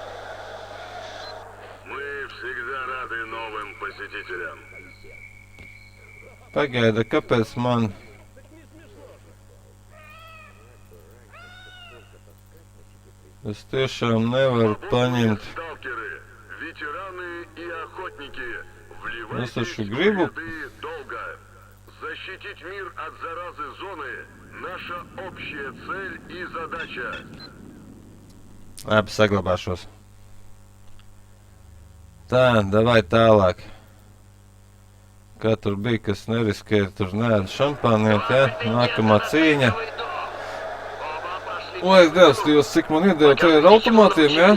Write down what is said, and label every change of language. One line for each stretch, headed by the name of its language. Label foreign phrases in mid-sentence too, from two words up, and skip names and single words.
Latvian: Pagaida, kāpēc man... Es tiešām nevaru paņemt... Es taču gribu...
Russian: Защитить мир от заразы зоны – наша общая цель и задача.
Latvian: Labi, saglabāšos. Tā, davai tālāk. Kā tur bija, kas neriskēja, tur neēda šampāniet, ja? Nākamā cīņa. Lai es Dievs, cik man iedeva, te ir automātiem, ja?